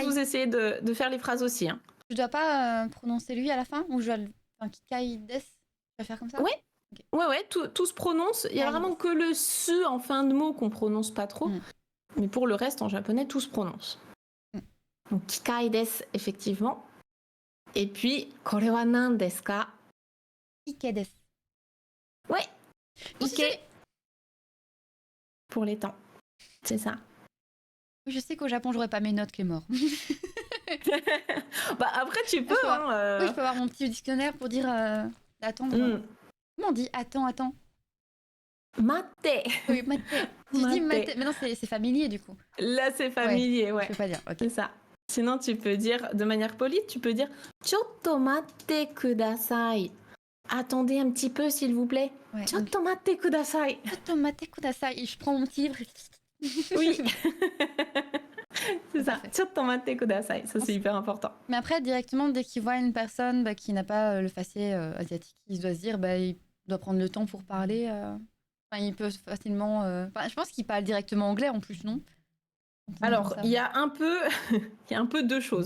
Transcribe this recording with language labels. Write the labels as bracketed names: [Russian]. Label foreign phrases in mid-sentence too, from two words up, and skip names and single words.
[French] vous essayez de faire les phrases aussi. Hein. Je dois pas prononcer lui à la fin ou je dois enfin, [Japanese] 機械です. [French] Je vais faire comme ça? Ouais. Ok. Ouais, tout se prononce. Il y a Kikai vraiment des. que le se en fin de mot qu'on prononce pas trop. Mm. Mais pour le reste, en japonais, tout se prononce. Mm. Donc, [Japanese] 機械です, [French] effectivement. Et puis, [Japanese] これは何ですか? 池です. [French] Ouais. Je suis Ike. Pour les temps. C'est ça. Je sais qu'au Japon, j'aurais pas mes notes, Clémor. Bah, après, tu peux. Je peux Hein, Oui, je peux avoir mon petit dictionnaire pour dire attendre. Comment on dit attends. Mate. Oui, mate. Si je dis Mate. mate, mais non, c'est familier du coup. Là, c'est familier, ouais. Je peux pas dire, ok. C'est ça. Sinon, tu peux dire, de manière polie, tu peux dire [Japanese] ちょっと待ってください. [French] Attendez un petit peu, s'il vous plaît. Ouais, donc, [Japanese] ちょっと待ってください. ちょっと待ってください. [French] Et je prends mon petit livre. Oui. C'est ça. Parfait. [Japanese] ちょっと待ってください. [French] Ça, c'est hyper important. Mais après, directement, dès qu'il voit une personne qui n'a pas le facet asiatique, il doit se dire, il doit prendre le temps pour parler. Enfin, il peut facilement. Enfin, je pense qu'il parle directement anglais en plus, non? Alors, il y a un peu, il y a un peu deux choses.